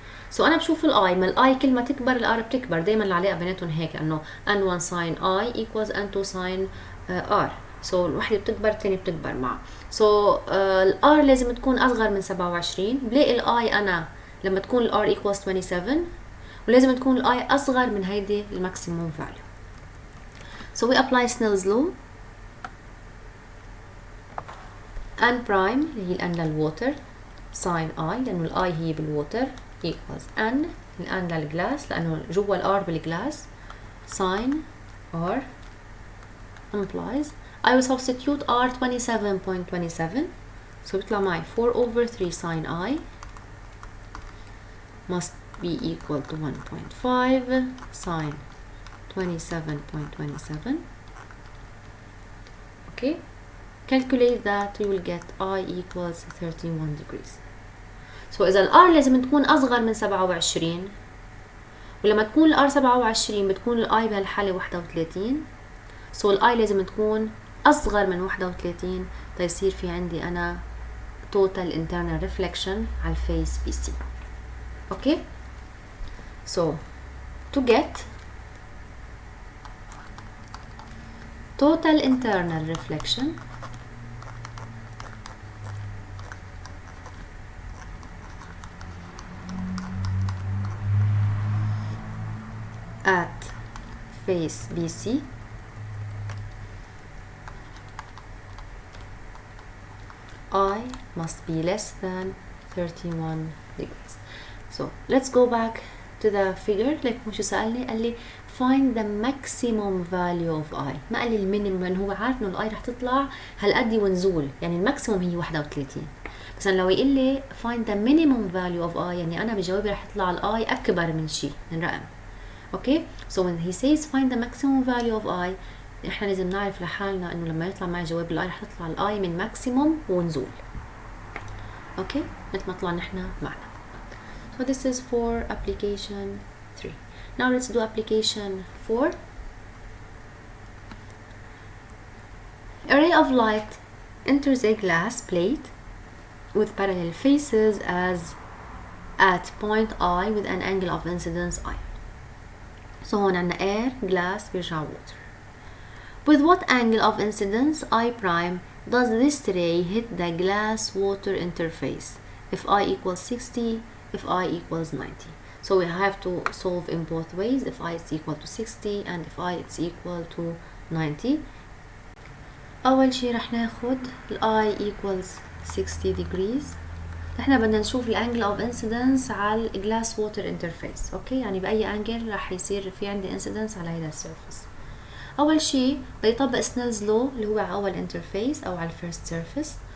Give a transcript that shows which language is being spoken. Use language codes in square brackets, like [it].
[ar] سو انا بشوف الاي، ما الاي كل ما تكبر الار بتكبر، دائما العلاقه بيناتهم هيك انه [en] n1 sin i equals n2 sin r. [ar] سو الوحده بتكبر الثانيه بتكبر معها. سو الار لازم تكون اصغر من 27. بلاقي الاي انا لما تكون الار equals 27، ولازم تكون الاي اصغر من هيدي الماكسيموم فاليو. [en] So we apply Snell's law. [ar] n prime اللي هي n للووتر sin i، لانه الاي هي بالووتر equals n الان للجلاس لانه جوا الار بالجلاس sin r [en] implies I will substitute r 27.27. so [ar] بيطلع معي [en] 4 over 3 sin i must be equal to 1.5 sin 27.27. okay, calculate that you will get I equals 31 degrees. [ar] so إذا الR لازم تكون أصغر من 27، ولما تكون الR 27 بتكون الI بهالحالة 31. so الI لازم تكون أصغر من 31 تيصير في عندي أنا total internal reflection على الفيس BC. [en] okay, so to get total internal reflection at face BC, I must be less than 31 degrees. So let's go back to the figure. [ar] like مش سألني قال لي [en] find the maximum value of I، [ar] ما قال لي المينيمم لأنه هو عارف إنه الI رح تطلع هالقد ونزول، يعني الماكسيموم هي 31. بس لو يقول لي [en] find the minimum value of I [ar] يعني أنا بجاوبي رح يطلع الI أكبر من شيء من رقم. [en] okay, so when he says find the maximum value of I، [ar] احنا لازم نعرف لحالنا انه لما يطلع معي جواب الاي رح تطلع الاي من ماكسيموم ونزول. اوكي، مثل ما طلع نحن معنا. [en] so this is for application 3. now let's do application 4. a ray of light enters a glass plate with parallel faces as at point I with an angle of incidence I. so [ar] هون عنا [en] air, glass بيرجع water. with what angle of incidence I prime does this ray hit the glass water interface if I equals 60, if I equals 90. so we have to solve in both ways, if I is equal to 60 and if I is equal to 90. [ar] أول شي رح ناخد I equals 60 degrees. احنا بدنا نشوف الانجل اوف انسيدنس على الجلاس ووتر انترفيس. اوكي، يعني باي انجل رح يصير في عندي انسيدنس على هذا السيرفيس. اول شيء بدي طبق سنيلز لو اللي هو على اول انترفيس او على الفيرست سيرفيس.